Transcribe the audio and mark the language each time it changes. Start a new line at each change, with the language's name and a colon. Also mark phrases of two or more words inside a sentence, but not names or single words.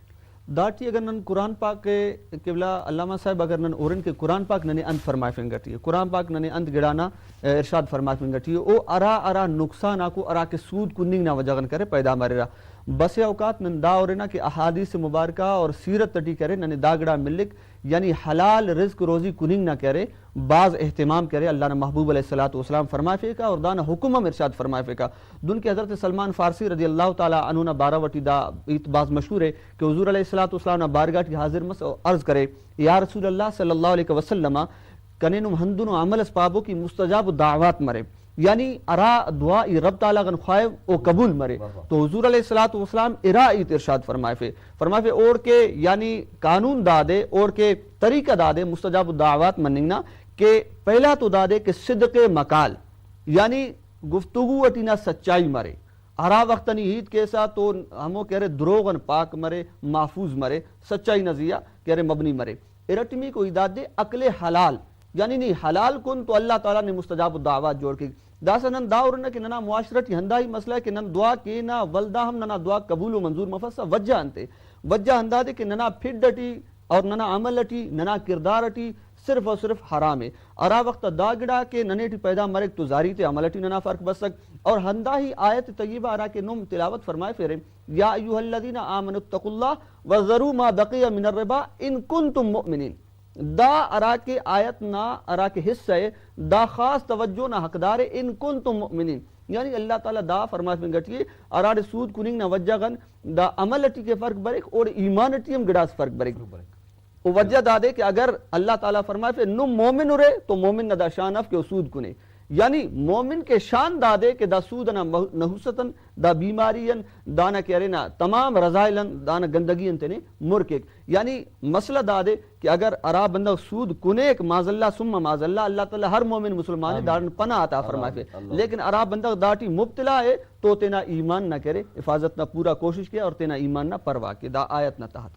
Brahui: داٹی اگر نن قرآن پاک کے قبلہ علامہ صاحب اگر نن اورن کے قرآن پاک ننے انت فرمائے فنگٹی ہے قرآن پاک ننے انت گڑانا ارشاد فرمائے فنگٹی ہے او ارا نقصان آکو ارا کے سود کننگ نہ وجہ کرے پیدا مارے رہا بس اوقات نن دا اورنا کہ
Urdu: احادیث مبارکہ اور سیرت
Brahui: تٹی کرے ننے دا گڑا ملک یعنی حلال رزق روزی کننگ نہ کرے بعض اہتمام کرے اللہ نے محبوب علیہ السلام فرمائے فیکا اور دانا حکم ارشاد فرمائے فیکا دن کے حضرت سلمان فارسی
Arabic: رضی اللہ تعالی عنہ
Brahui: نہ بارہ وٹی دا بعض
Urdu: مشہور ہے کہ
Brahui: حضور علیہ السلام نہ بارگاہ کی حاضر مس عرض کرے یا رسول اللہ
Arabic: صلی اللہ علیہ وسلم
Brahui: کنینم ہندن عمل اسبابوں کی
Arabic: مستجاب دعوات
Brahui: مرے یعنی ارا دعا رب تعالیٰ غن خواہب او قبول مرے تو حضور علیہ السلام ارائیت ارشاد فرمائے فے اور کے یعنی قانون دادے اور کے طریقہ دادے
Arabic: مستجاب دعوات
Brahui: مننگنا کہ پہلا تو دادے کہ
Arabic: صدق مقال
Brahui: یعنی گفتگو اٹینا سچائی مرے ارا وقتنی عید کیسا تو ہمو کہہ رہے دروغن پاک مرے محفوظ مرے سچائی نزیہ کہہ رہے مبنی مرے ارٹمی کو ایداد دے عقل حلال یعنی نہیں حلال کن تو اللہ تعالیٰ نے
Arabic: مستجاب الدعوات
Brahui: جوڑ کے داسا نن دا ورنہ کہ ننا معاشرتی ہندا
Urdu: ہی مسئلہ ہے کہ
Brahui: نن دعا کینا ولدا ہم ننا دعا قبول و منظور مفسا وجہ انتے وجہ ہندا دے کہ ننا پھڈ اٹی اور ننا عمل اٹی ننا کردار اٹی
Urdu: صرف اور صرف حرام ہے
Brahui: ارا وقت دا گڑا کہ ننے ٹی پیدا مرک تو زاری تے عمل اٹی ننا فرق بسک اور ہندا ہی آیت طیبہ ارا کے نم تلاوت فرمائے پھرے
Arabic: یا ایھا الذین آمنوا اتقوا اللہ وذروا ما بقی من الربا ان کنتم مؤمنین
Brahui: دا ارا کے آیت نا ارا کے حصہ ہے دا خاص توجہ نا حقدار
Arabic: ان کنتم مؤمنین
Brahui: یعنی اللہ تعالیٰ دا فرمائے میں گٹیے ارا دے سود کننگ نا وجہ گن دا عمل اٹی کے فرق بریک اور ایمان اٹی ہم گڑاس فرق بریک وہ وجہ دا دے کہ اگر اللہ تعالیٰ فرمائے پھر نم مومن رے تو مومن نا دا شان اف کے سود کنے یعنی مومن کے شان دا دے کہ دا سود نا نحوستن دا بیمارین دانا کہہ رہے نا تمام رضائلن دانا گندگین تینے مرکک یعنی مسئلہ دا دے کہ اگر ارا بندہ سود کنے
Arabic: معاذ اللہ ثم معاذ اللہ
Brahui: اللہ تعالیٰ ہر مومن مسلمان دارن پناہ عطا فرمائے پھر لیکن ارا بندہ داٹی مبتلا ہے تو تینا ایمان نہ کرے حفاظت نہ پورا کوشش کیا اور تینا ایمان نہ پرواہ کے دا آیت نہ تحت